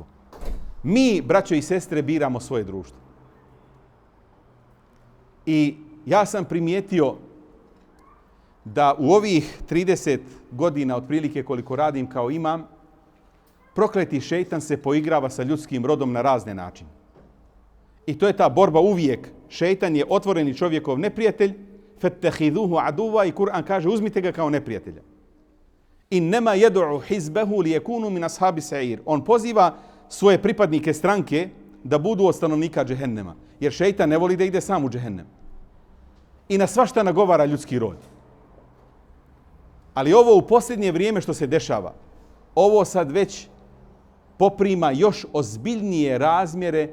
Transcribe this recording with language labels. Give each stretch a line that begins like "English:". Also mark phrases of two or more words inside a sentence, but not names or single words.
Bosnian: Mi, braćo i sestre, biramo svoje društvo. I ja sam primijetio da u ovih 30 godina, otprilike koliko radim kao imam, prokleti šejtan se poigrava sa ljudskim rodom na razne načine. I to je ta borba uvijek. Šejtan je otvoreni čovjekov neprijatelj,
Arabic: فاتخذوه عدوا,
Bosnian: i Kur'an kaže uzmite ga kao neprijatelja.
Arabic: إنما يدعو حزبه ليكونوا من أصحاب السعير.
Bosnian: On poziva svoje pripadnike stranke da budu od stanovnika džehennema. Jer šejtan ne voli da ide sam u džehennem. I na svašta nagovara ljudski rod. Ali ovo u posljednje vrijeme što se dešava, ovo sad već poprima još ozbiljnije razmjere.